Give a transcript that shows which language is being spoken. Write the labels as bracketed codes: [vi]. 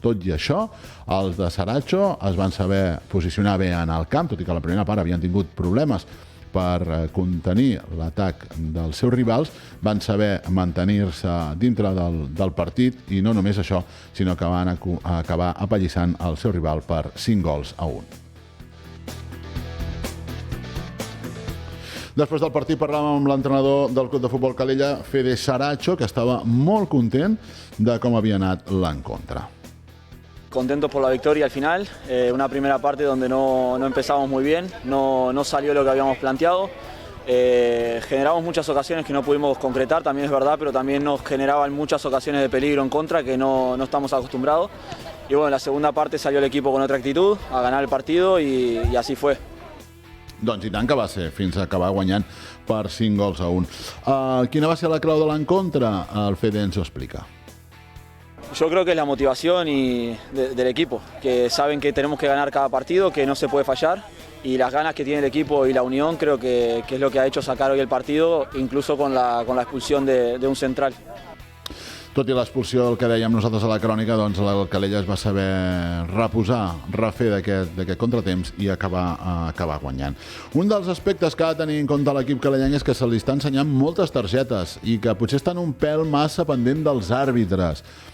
[ca] Tot i això, els de Saracho es van saber posicionar bé en el camp, tot i que a la primera part havien tingut problemes per contenir l'atac dels seus rivals, van saber mantenir-se dintre del partit, i no només això, sinó que van acabar apallissant el seu rival per 5-1. Després del partit parlàvem amb l'entrenador del Club de Futbol Calella, Fede Saracho, que estava molt content de com havia anat l'encontre. [es] Contentos por la victoria al final, una primera parte donde no empezamos muy bien, no salió lo que habíamos planteado, generamos muchas ocasiones que no pudimos concretar, también es verdad, pero también nos generaban muchas ocasiones de peligro en contra que no estamos acostumbrados, y bueno, en la segunda parte salió el equipo con otra actitud, a ganar el partido, y así fue. [ca] Doncs i tant que va ser, fins a acabar guanyant per 5-1. Quina va ser la clau de l'encontre? El Fede ens ho explica. [es] Yo creo que es la motivación del equipo, que saben que tenemos que ganar cada partido, que no se puede fallar, y las ganas que tiene el equipo y la unión creo que es lo que ha hecho sacar hoy el partido, incluso con la expulsión de un central. [ca] Tot i l'expulsió, el que dèiem nosaltres a la crònica, doncs el Calella es va saber refer d'aquest contratemps i acabar guanyant. Un dels aspectes que ha de tenir en compte l'equip calellenc és que se li està ensenyant moltes targetes i que potser estan un pèl massa pendent dels àrbitres.